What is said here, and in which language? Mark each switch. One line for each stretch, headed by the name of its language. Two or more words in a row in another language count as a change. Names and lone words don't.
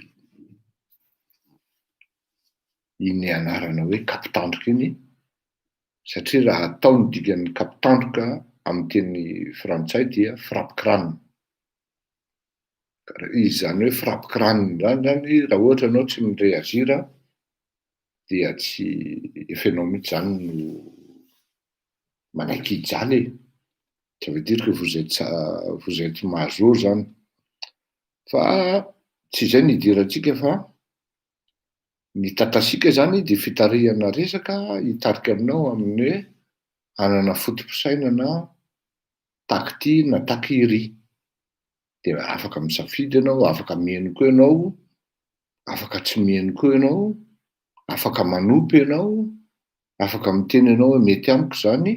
Malagasy: iny anarana hoe kapitandroka iny, satria raha ataony dikan'ny kapitandroka amin'ny teny frantsay dia
French: frappe crâne.
Malagasy: Izy zany hoe
French: frappe crâne
Malagasy: zany raha ohatra anao tsy mireazira dia tsy efa ianao mihitsy zany no manaiky hijaly e.
French: Ça veut dire que vous êtes major zany.
Malagasy: Fa tsy izay ny idirantsika fa ny tatasika zany dia fitarihana resaka hitarika aminao amin'ny hoe hanana fotom-pisainana taky ty na taky iry. Dia afaka misafidy ianao, afaka mihaino koa ianao, afaka tsy mihaino koa ianao, afaka manopy ianao, afaka miteny ianao hoe mety amiko zany.